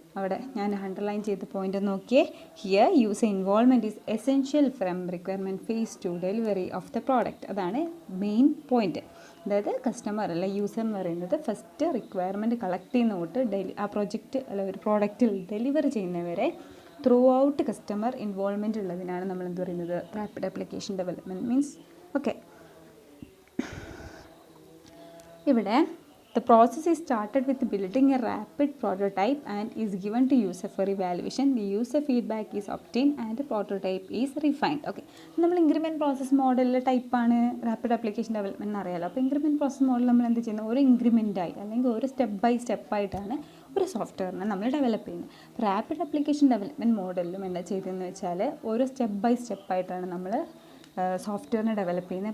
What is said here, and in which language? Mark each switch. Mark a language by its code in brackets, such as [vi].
[ml] അവിടെ ഞാൻ അണ്ടർലൈൻ ചെയ്ത പോയിന്റ് നോക്കിയേ. Here user involvement is essential from requirement face to delivery of the product. അതാണ് മെയിൻ പോയിന്റ്. അതായത് കസ്റ്റമർ അല്ല യൂസർ എന്ന് പറയുന്നത് ഫസ്റ്റ് റിക്വയർമെൻറ്റ് കളക്ട് ചെയ്യുന്ന തൊട്ട് ആ പ്രോജക്റ്റ് അല്ല ഒരു പ്രോഡക്റ്റിൽ ഡെലിവർ ചെയ്യുന്നവരെ ത്രൂ ഔട്ട് കസ്റ്റമർ ഇൻവോൾവ്മെൻറ്റ് ഉള്ളതിനാണ് നമ്മൾ എന്ത് പറയുന്നത്, rapid application development means. Okay, ഇവിടെ [en] the process is started with building a rapid prototype and is given to user for evaluation. The user feedback is obtained and the prototype is refined. [ml] Okay, നമ്മൾ increment process മോഡലിലെ ടൈപ്പാണ് rapid application development അറിയാലോ. അപ്പോൾ increment process model നമ്മൾ എന്ത് ചെയ്യുന്നത്, ഒരു ഇൻക്രിമെൻറ്റായി അല്ലെങ്കിൽ ഒരു സ്റ്റെപ്പ് ബൈ സ്റ്റെപ്പായിട്ടാണ് ഒരു സോഫ്റ്റ്വെയറിനെ നമ്മൾ ഡെവലപ്പ് ചെയ്യുന്നത്. റാപ്പിഡ് ആപ്ലിക്കേഷൻ ഡെവലപ്മെൻറ്റ് മോഡലിലും എന്താ ചെയ്തതെന്ന് വെച്ചാൽ, ഓരോ സ്റ്റെപ്പ് ബൈ സ്റ്റെപ്പായിട്ടാണ് നമ്മൾ സോഫ്റ്റ്വെയറിനെ ഡെവലപ്പ് ചെയ്യുന്നത്.